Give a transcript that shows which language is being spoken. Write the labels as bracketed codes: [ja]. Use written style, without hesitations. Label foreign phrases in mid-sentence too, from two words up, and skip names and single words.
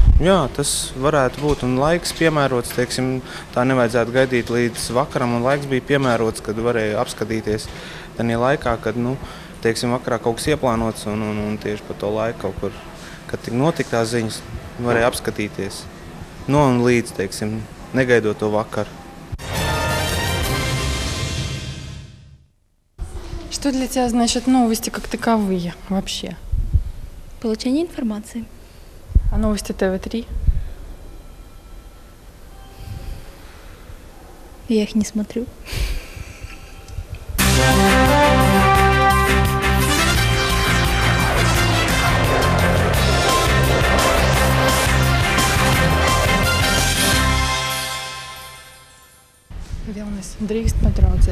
[lv] Jā, tas varētu būt un laiks piemērots, teiksim, tā nevajadzētu gaidīt līdz vakaram, un laiks bija piemērots, kad varēja apskatīties tajā laikā, kad, nu, teiksim, vakarā kaut kas ieplānots, un tieši pa to laiku kaut kur, kad tik notika tās ziņas, varēja apskatīties. No un līdz, teiksim, negaidot to vakaru. [ru] Что для тебя значит новости как таковые вообще? Получение информации. А новости ТВ3? Я их не смотрю. [lv] Vilnis, drīkst patraucēt.